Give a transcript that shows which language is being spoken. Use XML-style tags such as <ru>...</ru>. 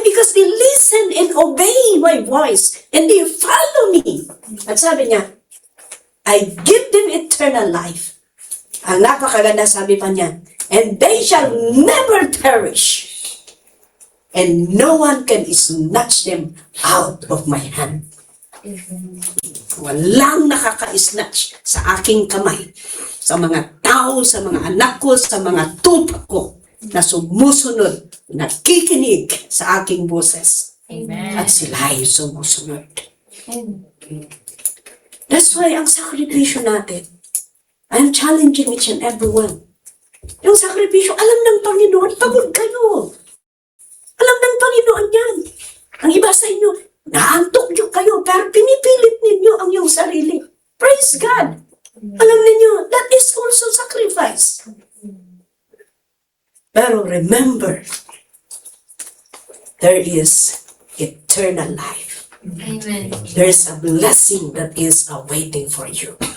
<en>Because they listen and obey my voice and they follow me.</en> <tl>At sabi niya,</tl> <en>I give them eternal life.</en> <tl>Ang napakaganda sabi pa niya,</tl> <en>and they shall never perish. And no one can snatch them out of my hand.</en> <tl>Walang nakaka-snatch sa aking kamay, sa mga tao, sa mga anak ko, sa mga tupa ko na sumusunod, nakikinig sa aking boses. Amen. At sila ay sumusunod.</tl> <en>That's why</en> <tl>ang sakripisyo natin,</tl> <en>I'm challenging each and every one.</en> <tl>Yung sakripisyo, alam ng Panginoon, pagod kayo. Alam ng Panginoon yan. Ang iba sa inyo, naantok nyo kayo, pero pinipilit ninyo ang iyong sarili.</tl> <en>Praise God!</en> <tl>Alam ninyo,</tl> <en>that is also sacrifice. Pero remember, there is eternal life. Amen. There is a blessing that is awaiting for you.</en>